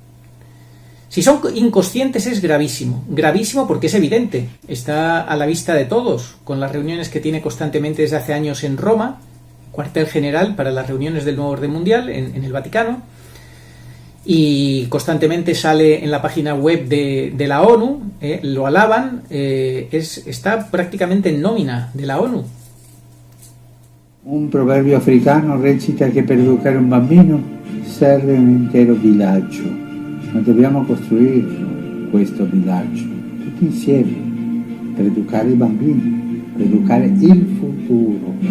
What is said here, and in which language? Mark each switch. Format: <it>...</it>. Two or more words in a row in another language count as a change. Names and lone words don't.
<es>Si son inconscientes es gravísimo. Gravísimo porque es evidente, está a la vista de todos, con las reuniones que tiene constantemente desde hace años en Roma, cuartel general para las reuniones del nuevo orden mundial en el Vaticano, y constantemente sale en la página web de la ONU, lo alaban, está prácticamente en nómina de la ONU.</es> <it>Un proverbio africano recita che per educare un bambino serve un intero villaggio, ma dobbiamo costruirlo, questo villaggio, tutti insieme, per educare i bambini, per educare il futuro.</it>